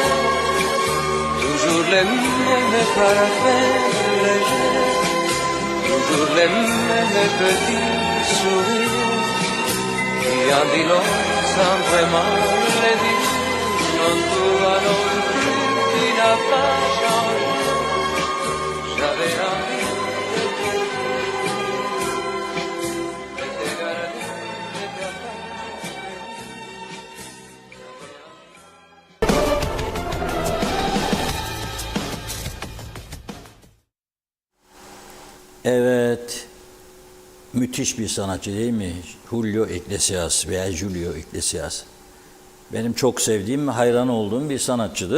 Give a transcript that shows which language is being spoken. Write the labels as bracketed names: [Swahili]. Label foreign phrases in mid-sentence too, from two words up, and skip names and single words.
[French] Toujours les mêmes parfums légers, toujours les mêmes petits sourires, qui en dit long sans vraiment le dire. Non, toi non plus, tu n'as pas changé. J'avais envie de te garder, de [Turkish] Evet, müthiş bir sanatçı değil mi? Julio Iglesias veya Julio Iglesias. Benim çok sevdiğim, hayran olduğum bir sanatçıdır.